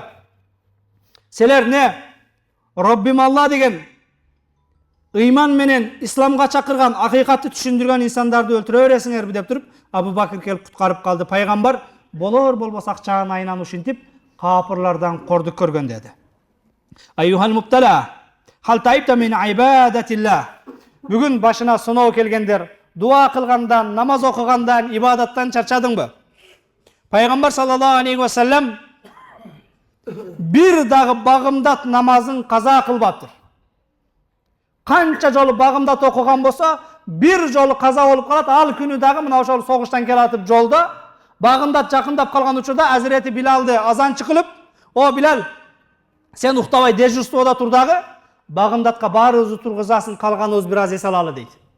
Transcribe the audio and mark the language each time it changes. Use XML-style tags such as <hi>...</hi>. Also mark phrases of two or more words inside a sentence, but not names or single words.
<ky>Силер не? Роббим Алла деген ыйман менен исламга чакырган, акыйкатты түшүндүргөн инсандарды өлтүрө бересиңерби деп туруп, Абу Бакыр келип куткарып калды. Пайгамбар болор болбос акчанын айынан ушинтип, капырлардан кордук көргөн деди.</ky> <ar>أيها المبتلى، هل تعبت من عبادة الله.</ar> <ky>Бүгүн башына сыноо келгендер, дуа кылгандан, намаз окугандан, ибадаттан чарчадыңбы? Пайгамбар</ky> <ar>صلى الله عليه وسلم</ar> <ky>бир дагы багымдат намазын каза кылбаптыр. Канча жолу багымдат окуган болсо, бир жолу каза болуп калат. Ал күнү дагы мына ошол согуштан келатып жолдо багымдат жакындап калган учурда Азирети Билалды азанчы кылып, "О Билал, сен уктабай дежурствода тур дагы, багымдатка баарыбызды тургузасын, калганыбыз бир аз эс алалы" дейт.</ky>